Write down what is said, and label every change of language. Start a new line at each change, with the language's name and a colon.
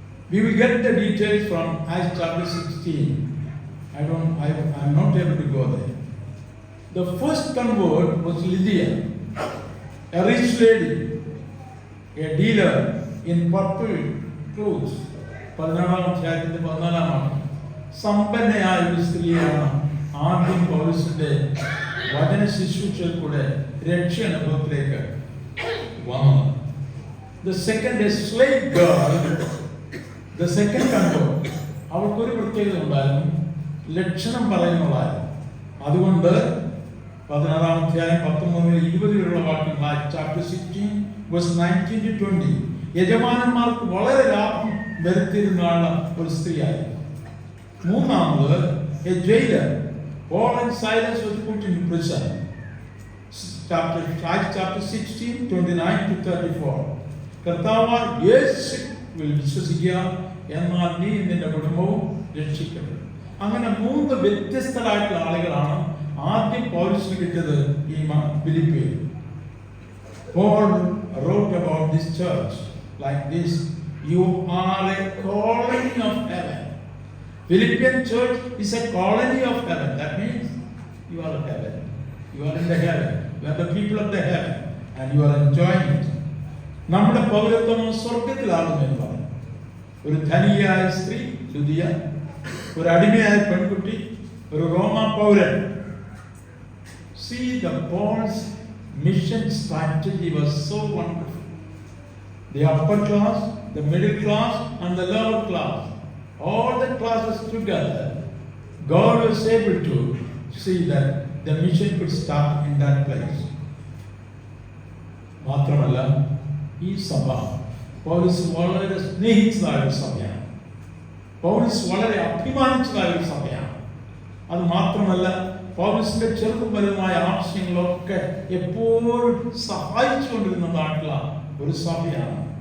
English: We will get the details from Acts chapter 16. I'm not able to go there. The first convert was Lydia, a rich lady, a dealer in purple clothes.
Malayalam: 14-ാം അധ്യായത്തിന്റെ 14-ാം വാക്യം. സമ്പന്നയായ ഒരു സ്ത്രീയാണ് ആദ്യം പൗലോസിന്റെ വചന ശുശ്രൂഷയിൽ കൂടെ രക്ഷ അനുഭവത്തിലേക്ക് വന്നത്.
English: The second, a slave girl, the second convert,
Malayalam: അവൾക്കൊരു പ്രത്യേകത ഉണ്ടായിരുന്നു, ലക്ഷണം പറയുന്നതായിരുന്നു. അതുകൊണ്ട് 16-ാം അധ്യായം 19-20 വാക്യം, ചാപ്റ്റർ 16 verse 19 to 20, യജമാനന്മാർക്ക് വളരെ ലാഭം വരുത്തിയിരുന്ന ഒരു സ്ത്രീയായിരുന്നു. മൂന്നാമത്,
English: a jailer. Paul and Silas was put in prison. Chapter 16 29 to 34.
Malayalam: കർത്താവ് യേശു വിശ്വസിക്കുക, എന്നാൽ നീ നിന്റെ കുടുംബവും രക്ഷിക്കപ്പെടും. അങ്ങനെ 3 വ്യത്യസ്തരായിട്ടുള്ള ആളുകളാണ് ആദ്യം പൗലോസിന് കിട്ടിയത് ഈ ഫിലിപ്പിയിൽ.
English: Paul wrote about this church like this: you are a colony of heaven. Philippian church is a colony of heaven. That means you are in heaven. You are in the heaven. You are the people of the heaven and you are enjoying it.
Malayalam: നമ്മുടെ പൗരത്വം സ്വർഗത്തിലാകുമെന്ന് പറഞ്ഞു. ഒരു ധനികയായ സ്ത്രീ ലുദിയ, ഒരു അടിമയായ പെൺകുട്ടി, ഒരു റോമാ പൗരൻ.
English: See, the Paul's mission strategy was so wonderful. The upper class, the middle class and the lower class, all the classes together, God was able to see that the mission could start in that place.
Malayalam: മാത്രമല്ല, ഈ സഭ പൗലോസ് വളരെ സ്നേഹിച്ചതായ ഒരു സഭയാണ്. പൗലോസ് വളരെ അഭിമാനിച്ചതായ ഒരു സഭയാണ്. അത് മാത്രമല്ല, പൗലോസിന്റെ ചെറുതും വലുതുമായ ആവശ്യങ്ങളൊക്കെ എപ്പോഴും സഹായിച്ചുകൊണ്ടിരുന്നതായിട്ടുള്ള ഒരു സഭയാണ്.